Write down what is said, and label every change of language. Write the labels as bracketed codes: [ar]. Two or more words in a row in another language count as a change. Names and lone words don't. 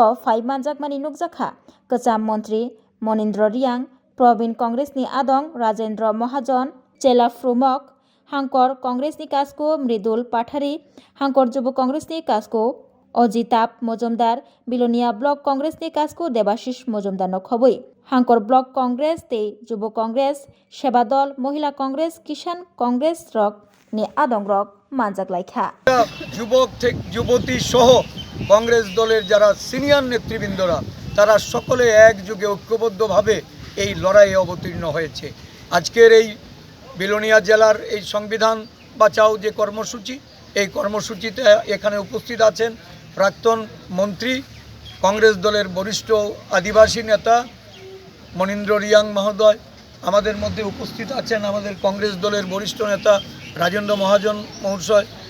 [trp] फाइ मानजाक मानि नुकजाखा कचाम मंत्री मनिन्द्र रियां प्रवीण कांग्रेसनि आदं राजेन्द्र महाजन चेलाफ्रुमक हांकर कांग्रेसनि कासको मृदुल पाठारी हांकर जुब कांग्रेसनि कासको अजिताप मजुमदार बिलोनिया ब्लक कांग्रेसनि कासको देबाशिष मजुमदार नखबै हांकर ब्लक कांग्रेस ते जुब कांग्रेस सेवा दल महिला कांग्रेस किसान कांग्रेस रक नि आदं रक मानजाक लायखा [bn] যুবক থেকে যুবতী সহ কংগ্রেস দলের যারা সিনিয়র নেতৃবৃন্দরা তারা সকলে একযোগে ঐক্যবদ্ধভাবে এই লড়াইয়ে অবতীর্ণ হয়েছে। আজকের এই বিলোনিয়া জেলার এই সংবিধান বাঁচাও যে কর্মসূচি এই কর্মসূচিতে এখানে উপস্থিত আছেন প্রাক্তন মন্ত্রী কংগ্রেস দলের বরিষ্ঠ আদিবাসী নেতা মনিন্দ্র রিয়াং মহোদয়, আমাদের মধ্যে উপস্থিত আছেন আমাদের কংগ্রেস দলের বরিষ্ঠ নেতা রাজেন্দ্র মহাজন মহাশয়,